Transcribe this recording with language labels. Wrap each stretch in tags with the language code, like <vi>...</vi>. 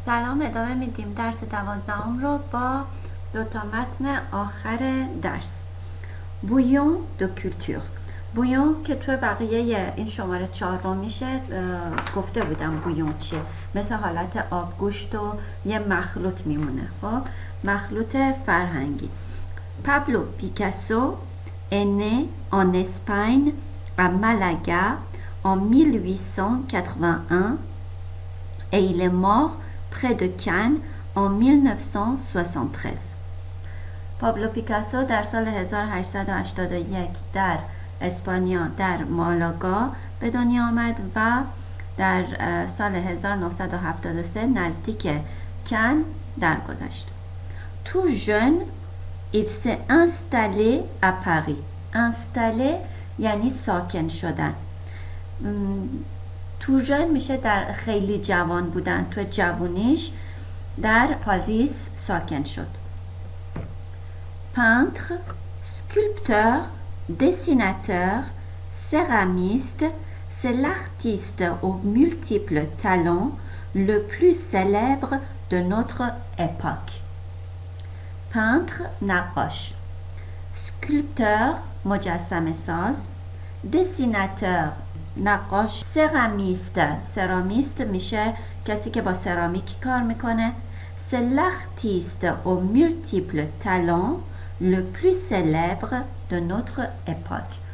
<fa>سلام، ادامه میدیم درس 12 رو با دوتا متن آخر درس. بویون دو کولتور. بویون که توی بقیه این شماره 4 میشه گفته بودم بویون چیه، مثل حالت آبگوشت و یه مخلوط میمونه. خب مخلوط فرهنگی.</fa> <fr>پابلو پیکاسو est né en Espagne à Malaga en 1881 et il est mort près de Cannes en 1973.</fr> <fa>پابلو پیکاسو در سال 1881 در اسپانیا در مالاگا به دنیا آمد و در سال 1973 نزدیک کن درگذشت.</fa> <fr>Tout jeune, il s'est installé à Paris.</fr> <fa>Installé یعنی ساکن شدن. تو ژن میشه در خیلی جوان بودن، تو جوونیش در پاریس ساکن شد.</fa> <fr>Peintre, sculpteur, dessinateur, céramiste, c'est l'artiste aux multiples talents le plus célèbre de notre époque.</fr> <fa>Peintre, نقاش. Sculpteur, مجسمه ساز. Dessinateur, نقاش. سرامیست میشه کسی که با سرامیک کار میکنه.</fa> <fr>C'est l'artiste aux multiples talents le plus célèbre de notre époque.</fr>